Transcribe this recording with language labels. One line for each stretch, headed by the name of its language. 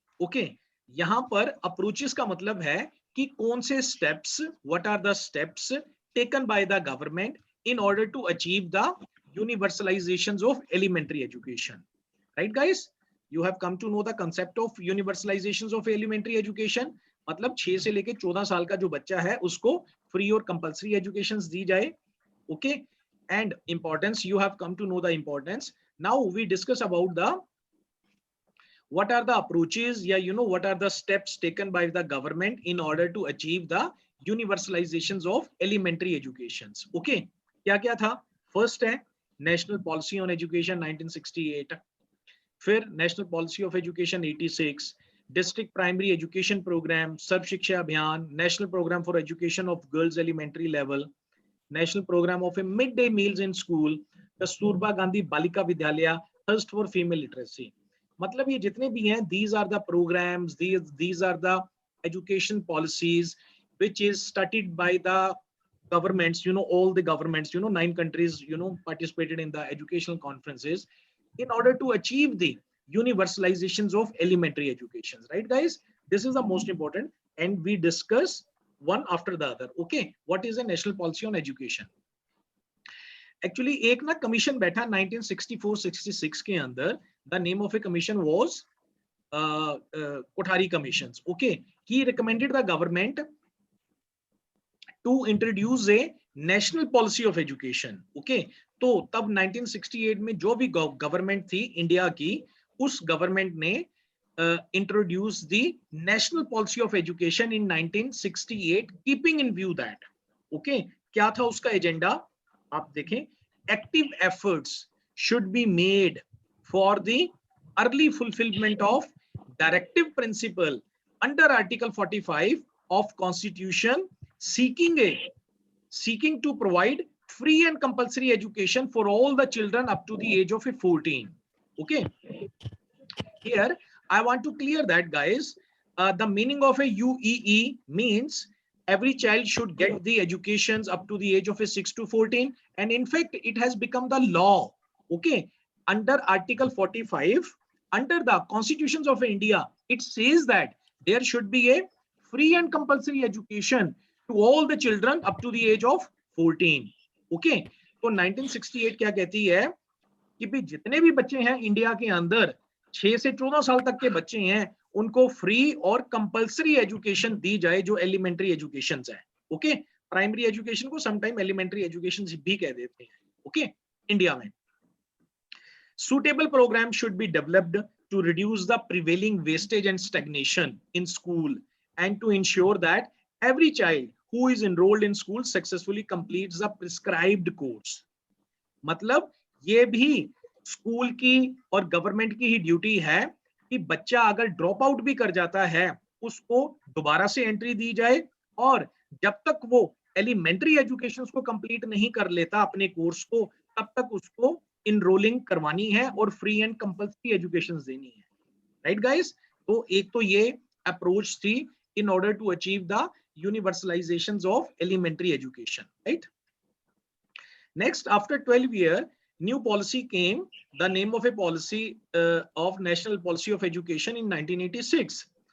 English: Okay,
Hindi: यहाँ पर approaches का मतलब है कि कौन से steps,
English: what are the steps taken by the government in order to achieve the universalizations of elementary education. Right, guys? You have come to know the concept of universalizations of elementary education.
Hindi: मतलब 6 से लेके 14 साल का जो बच्चा है उसको free और कंपल्सरी एजुकेशन दी जाए.
English: Okay, and importance, you have come to know the importance. Now we discuss about the what are the approaches, what are the steps taken by the government in order to achieve the universalizations of elementary educations. Okay,
Hindi: क्या क्या था?
English: First है national policy on education 1968, फिर national policy of education 86, district primary education programme, Sarva Shiksha Abhiyan, national programme for education of girls elementary level, national programme of a mid day meals in school, Kasturba Gandhi Balika Vidyalaya, thirst for female literacy.
Hindi: मतलब ये जितने भी हैं,
English: these are the programs, these are the education policies which is studied by the governments, all the governments, 9 countries, participated in the educational conferences in order to achieve the universalizations of elementary education. Right, guys? This is the most important, and we discuss one after the other. Okay, what is a national policy on education?
Hindi: Actually, एक ना commission बैठा 1964-66 के अंदर.
English: The name of a commission was Kothari Commissions. Okay, he recommended the government to introduce a national policy of education.
Hindi: Okay, तो तब 1968 में जो भी गवर्नमेंट थी इंडिया की, उस गवर्नमेंट ने
English: introduce the national policy of education in 1968, keeping in view that.
Hindi: Okay, क्या था उसका एजेंडा? आप देखें,
English: active efforts should be made for the early fulfillment of directive principle under Article 45 of Constitution, seeking to provide free and compulsory education for all the children up to the age of 14. Okay, here I want to clear that, guys. The meaning of a UEE means every child should get the educations up to the age of 6 to 14, and in fact it has become the law. Okay, under Article 45, under the constitutions of India, it says that there should be a free and compulsory education to all the children up to the age of 14.
Hindi: Okay, तो 1968 क्या कहती है कि भी जितने भी बच्चे हैं इंडिया के अंदर 6 से 14 साल तक के बच्चे हैं, उनको फ्री और कंपल्सरी एजुकेशन दी जाए, जो एलिमेंट्री एजुकेशन है. ओके, प्राइमरी एजुकेशन को समटाइम एलिमेंट्री एजुकेशन भी कह देते हैं.
English: okay,
Hindi: इंडिया में
English: suitable program should be developed to reduce the prevailing wastage and stagnation in school and to ensure that every child who is enrolled in school successfully completes the prescribed course.
Hindi: मतलब ये भी school की और government की ही duty है कि बच्चा अगर ड्रॉप आउट भी कर जाता है उसको दोबारा से एंट्री दी जाए, और जब तक वो एलिमेंट्री एजुकेशन को कंप्लीट नहीं कर लेता अपने कोर्स को, तब तक उसको इनरोलिंग करवानी है और फ्री एंड कंपल्सरी एजुकेशन देनी है. Right, guys? तो एक तो ये अप्रोच थी
English: in order to achieve the universalizations of elementary education, right? Next, after 12 years, new policy came, the name of a policy of National Policy of Education in 1986.